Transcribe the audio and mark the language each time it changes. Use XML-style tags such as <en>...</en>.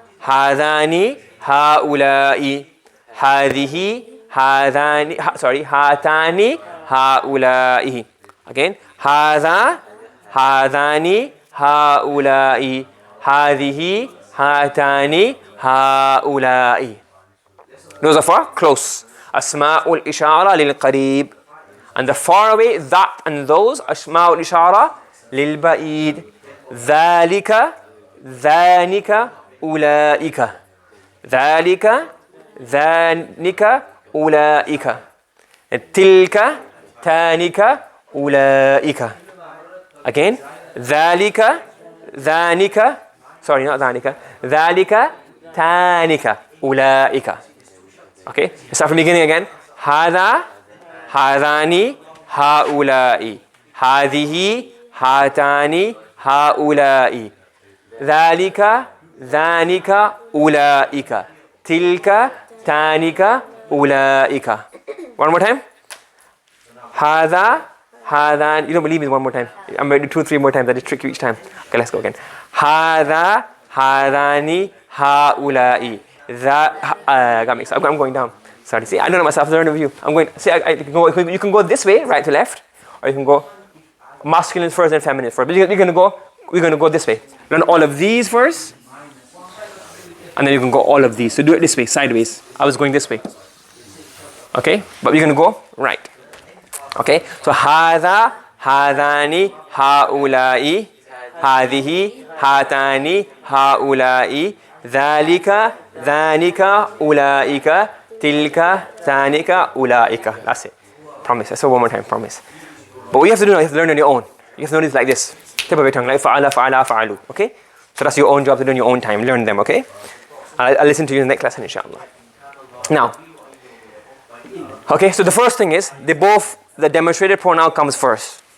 <ar>هذان هؤلاء هذه هذان هاتان هؤلاء. Again, هذا هذان هؤلاء هذه هاتان هؤلاء.</ar> <en>Those are for close.</en> <ar>أسماء الإشارة للقريب.</ar> <en>And the far away, that and those,</en> <ar>أسماء الإشارة للبعيد. ذلك ذانك أولئك ذلك ذانك أولئك تلك تانك أولئك. Again, ذلك ذانك,</ar> <en>sorry, not</en> <ar>ذانك, ذلك تانك أولئك.</ar> <en>Okay, start from the beginning again.</en> <ar>هذا هذان هؤلاء هذه هاتان هؤلاء ذلك ذانك أولئك تلك تانك أولئك.</ar> <en>One more time.</en> <ar>هذا هذان.</ar> <en>You don't believe me one more time. I'm going to do 2 or 3 more times. I just trick you each time. Okay, let's go again.</en> <ar>هذا هذان هؤلاء</ar> <en>got mixed up. I'm going down. Sorry. See, I don't know myself. I learn of you. I'm going. See, you can go this way, right to left, or you can go masculine first and feminine first. But we're going to go this way. Learn all of these first, and then you can go all of these. So do it this way, sideways. I was going this way. Okay, but we're going to go right. Okay.</en> <ar>So هذا هذان هؤلاء هذه هاتان هؤلاء ذلك ذانك أولئك تلك ذانك أولئك.</ar> <en>That's it. Promise. I say one more time. Promise. But what you have to do now, you have to learn on your own. You have to learn this like this. Tip of your tongue, like فعل فعل فعلوا. Okay? So that's your own job to do in your own time. Learn them, okay? I'll listen to you in the next lesson, inshallah. Now, okay, so the first thing is, the demonstrated pronoun comes first.</en>